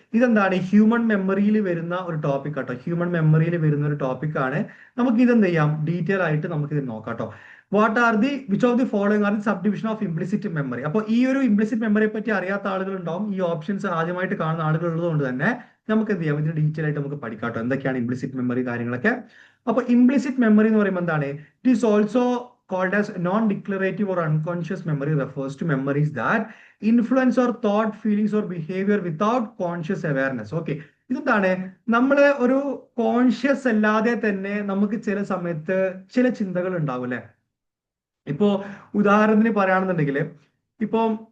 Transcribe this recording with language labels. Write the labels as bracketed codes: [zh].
[ml] ഇതെന്താണ്, ഹ്യൂമൻ മെമ്മറിയിൽ വരുന്ന ഒരു ടോപ്പിക് ആട്ടോ. ഹ്യൂമൻ മെമ്മറിയിൽ വരുന്ന ഒരു ടോപ്പിക് ആണ്. നമുക്ക് ഇതെന്ത് ചെയ്യാം, ഡീറ്റെയിൽ ആയിട്ട് നമുക്ക് ഇത് നോക്കാം കേട്ടോ. [en] Which of the following are the subdivision of implicit memory? [ml] അപ്പൊ ഈ ഒരു ഇംപ്ലിസിറ്റ് മെമ്മറിയെ പറ്റി അറിയാത്ത ആളുകൾ ഉണ്ടാവും. ഈ ഓപ്ഷൻസ് ആദ്യമായിട്ട് കാണുന്ന ആളുകൾ ഉള്ളതുകൊണ്ട് തന്നെ നമുക്ക് എന്ത് ചെയ്യാം, ഇതിന് ഡീറ്റെയിൽ ആയിട്ട് നമുക്ക് പഠിക്കാട്ടോ എന്തൊക്കെയാണ് ഇംപ്ലിസിറ്റ് മെമ്മറി കാര്യങ്ങളൊക്കെ. അപ്പൊ ഇംപ്ലിസിറ്റ് മെമ്മറി എന്ന് പറയുമ്പോൾ എന്താണ്, [en] It is also called as non-declarative or unconscious memory, refers to memories that influence our thought, feelings or behavior without conscious awareness. [ml] Okay, ഇതെന്താണ്, നമ്മള് ഒരു കോൺഷ്യസ് അല്ലാതെ തന്നെ നമുക്ക് ചില സമയത്ത് ചില ചിന്തകൾ ഉണ്ടാവും അല്ലെ. ഇപ്പോ ഉദാഹരണത്തിന് പറയുകയാണെന്നുണ്ടെങ്കിൽ, ഇപ്പം